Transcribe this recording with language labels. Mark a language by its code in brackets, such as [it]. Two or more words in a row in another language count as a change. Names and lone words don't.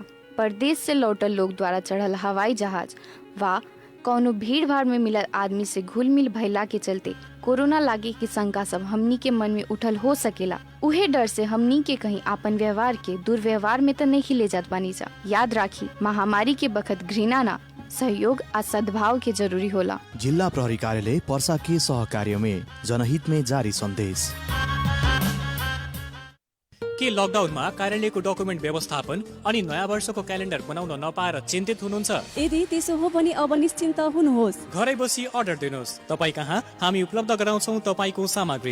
[bho] परदेश से लौटल लोग द्वारा चढ़ल हवाई जहाज वा कौनो भीड़ भाड़ में मिलल आदमी से घुल मिल भइला के चलते कोरोना लागे की शंका सब हमनी के मन में उठल हो सकेला। उहे डर से हमनी के कहीं आपन व्यवहार के दुर्व्यवहार में तो नहीं ले जात बानी जा। याद राखी, महामारी के बखत घृणा ना, सहयोग आ सद्भाव के जरूरी होला। [ne] जिल्ला प्रहरी कार्यालय पर्सा के सहकार्य में जनहित में जारी सन्देश। के लकडाउनमा कार्यालयको डकुमेन्ट व्यवस्थापन अनि नयाँ वर्षको क्यालेन्डर बनाउन नपाएर चिन्तित हुनुहुन्छ? यदि त्यसो हो भने अब निश्चिन्त हुनुहोस्। घरै बसी अर्डर दिनुहोस्, तपाई कहाँ हामी उपलब्ध गराउँछौं तपाईको सामग्री।